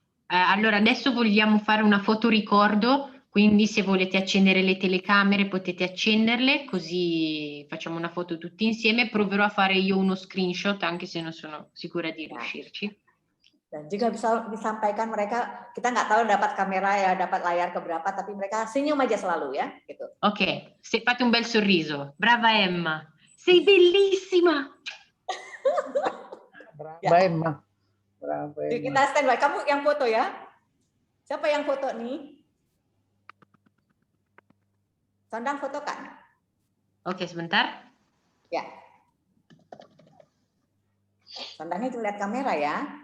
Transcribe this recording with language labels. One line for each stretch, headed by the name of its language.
Italian: Allora adesso vogliamo fare una fotoricordo, quindi se volete accendere le telecamere potete accenderle, così facciamo una foto tutti insieme. Proverò a fare io uno screenshot anche se non sono sicura di riuscirci.
Indonesian: Dan juga bisa disampaikan mereka, kita nggak tahu dapat kamera ya, dapat layar keberapa, tapi mereka senyum aja selalu ya, gitu.
Italian: Ok, se fate un bel sorriso. Brava Emma, sei bellissima. Brava Emma. Brava Emma.
Indonesian: Kita standby, kamu yang foto ya. Siapa yang foto nih? Sondang fotokan. Ok, sebentar. Ya. Sondangnya cuma lihat kamera ya.